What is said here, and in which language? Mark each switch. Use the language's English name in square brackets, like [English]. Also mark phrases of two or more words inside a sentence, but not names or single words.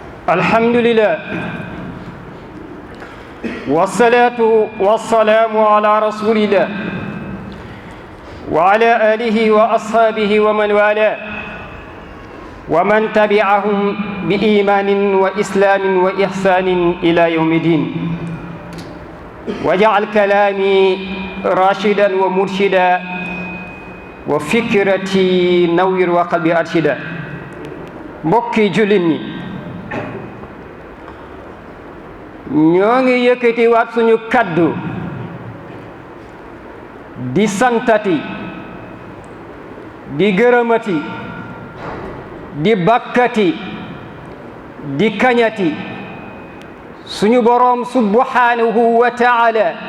[Arabic] الحمد لله والصلاة والسلام على رسول الله وعلى آله وأصحابه ومن والاه ومن تبعهم بإيمان وإسلام وإحسان إلى يوم الدين واجعل كلامي راشدا ومرشدا وفكرتي نوّر وقلبي أرشدا [Wolof] mbokki jullit ñi ñoo ngi yëkkati waat suñu kaddu di santati di gërëmati di bakkati di kañati suñu boroom [Arabic] سبحانه وتعالى